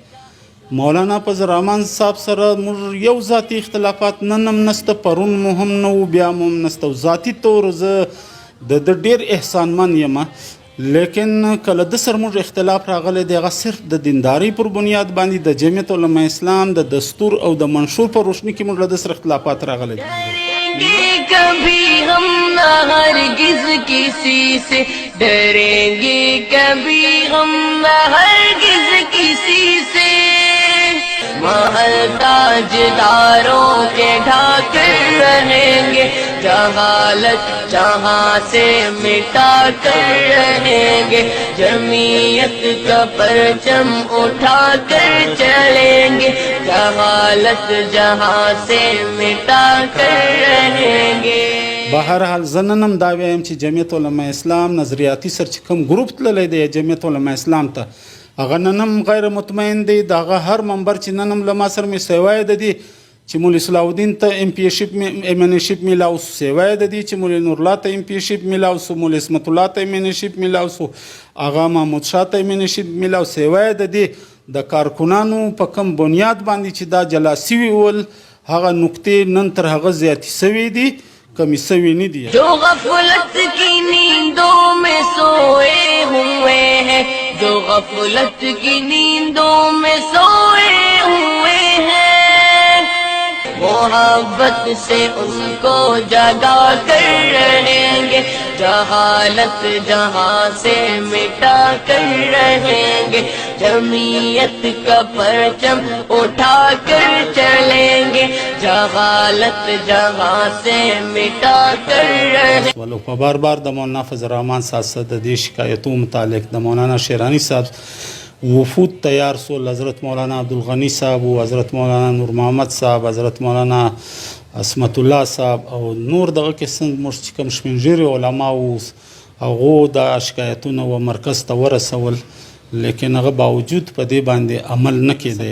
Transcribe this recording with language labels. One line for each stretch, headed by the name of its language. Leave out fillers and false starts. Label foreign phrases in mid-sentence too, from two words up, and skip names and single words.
Pashto: مولانا فضل الرحمن صاحب سره موږ یو ذاتي اختلافات نن هم نسته، پرون مو هم نه و، بیا مو هم نسته. ذاتي طور زه د ډېر احسانمن یم، لیکن کله د سره موږ اختلاف راغلی دی هغه صرف د دیندارۍ پر بنیاد باندې د جمعیت علما اسلام د دستور او د منشور په روشني کې موږ له د سره اختلافات راغلی دي.
Urdu: کبھی ہم نہ ہرگز کسی سے ڈریں گے، کبھی ہم نہ ہرگز کسی سے. محل تاجداروں کے ڈھا کر رہیں گے، جہالت جہاں سے مٹا کر رہیں گے. جمعیت کا پرچم اٹھا کر چلیں گے، جہالت جہاں سے مٹا کر رہیں گے.
Pashto: بهرحال زه نن هم دا وایم چې جمعیت علما اسلام نظریاتي سر چې کوم ګروپ تللی دی جمعیت علما اسلام ته، هغه نن هم غیر مطمئن دی. د هغه هر منبر چې نن هم له ما سره مې سیوای د دي چې مولوي صلاح الدین ته ام پی شپ میلاو سو، سیوای د دي چې مولوي نورالله ته ام پی شپ میلاو سو، مولوي اسمت الله ته ام شپ میلاو سو، آغا محمود شاه ته ام شپ میلاو، سیوای د دي د کارکنانو په کم بنیاد باندې چې دا جلا سوي ول هغه نقطې نن تر هغه زیاتې سوي دي، کمی سوي نه دي.
Urdu: جو غفلت کی نیندوں میں سوئے ہوئے ہیں، جو غفلت کی نیندوں میں سوئے ہوئے ہیں، محبت سے ان کو جگا کر رہیں گے، جہالت جہاں سے مٹا کر رہیں گے۔ جمعیت کا پرچم اٹھا کر چلیں گے، جہالت جہاں سے مٹا کر رہیں گے۔
Pashto: ولو په بار بار د مولانا فضل الرحمن صاحب سره د دې شکایتو متعلق د مولانا شیرانی صاحب وفود تیار سول، حضرت مولانا عبدالغنی صاحب و حضرت مولانا نور محمد صاحب، حضرت مولانا عصمت الله صاحب او نور دغه کې موږ چې کوم شپنځیري علما و هغو دا شکایتونه و مرکز ته ورسول، لیکن هغه باوجود په دې باندې عمل نه کېده.